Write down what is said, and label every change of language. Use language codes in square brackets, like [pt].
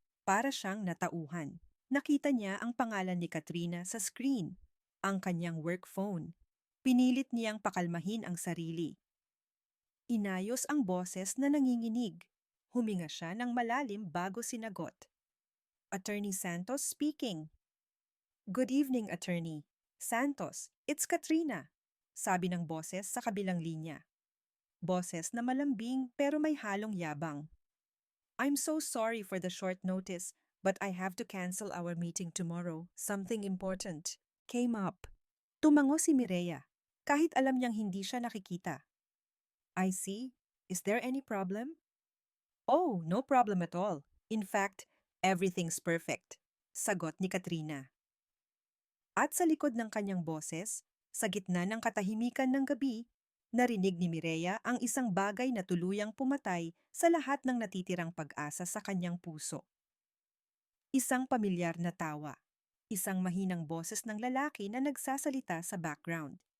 [tl] Para siyang natauhan. Nakita niya ang pangalan ni Katrina sa screen, ang kanyang work phone. Pinilit niyang pakalmahin ang sarili. Inayos ang boses na nanginginig. Huminga siya ng malalim bago sinagot. [en] Attorney Santos speaking. Good evening, Attorney. Santos, it's Katrina, [tl] sabi ng boses sa kabilang linya. Boses na malambing pero may halong yabang. [en] I'm so sorry for the short notice, but I have to cancel our meeting tomorrow. Something important came up. [tl] Tumango si Mireya, kahit alam niyang hindi siya nakikita. [en] I see. Is there any problem? Oh, no problem at all. In fact, everything's perfect. [tl] Sagot ni Katrina. At sa likod ng kanyang boses, sa gitna ng katahimikan ng gabi, narinig ni Mireya ang isang bagay na tuluyang pumatay sa lahat ng natitirang pag-asa sa kanyang puso. Isang pamilyar na tawa. Isang mahinang boses ng lalaki na nagsasalita sa background.